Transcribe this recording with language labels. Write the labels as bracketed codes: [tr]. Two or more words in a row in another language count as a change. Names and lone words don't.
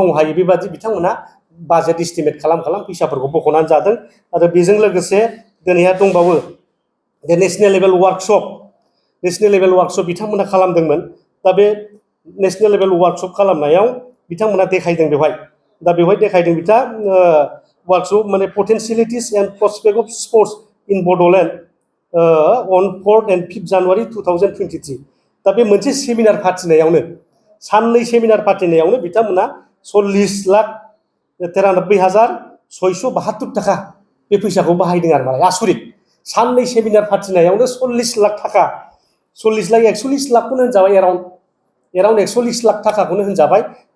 [brx] मावनो हायो बेबादि बिथांमोना बाजेट एस्टिमेट खालाम फैसाफोरखौ बख'नानै जादों आरो बेजों लोगोसे दिनैहा दंबावो जे [en] national level workshop [brx] बिथांमोना खालामदोंमोन दा बे [en] national level workshop [brx] खालामनायाव बिथांमोना देखायदों बेवहाय देखायदों बिथा वार्कशप माने [en] potentialities and prospect of sports in Bodoland on 4th and 5th January 2023 [brx] दा बे मोनसे सेमिनार फाथिनायावनो साननै सेमिनार फाथिनायावनो बिथांमोना 40,93,672 थाखा बे फैसाखौ बाहायदों आरो मालाय आसरित साननै सेमिनार फाथिनायावनो 40 लाख थाखा 40 लाख 41 लाखखौनो होनजाबाय एराउन्ड 41 लाख थाखाखौनो होनजाबाय दा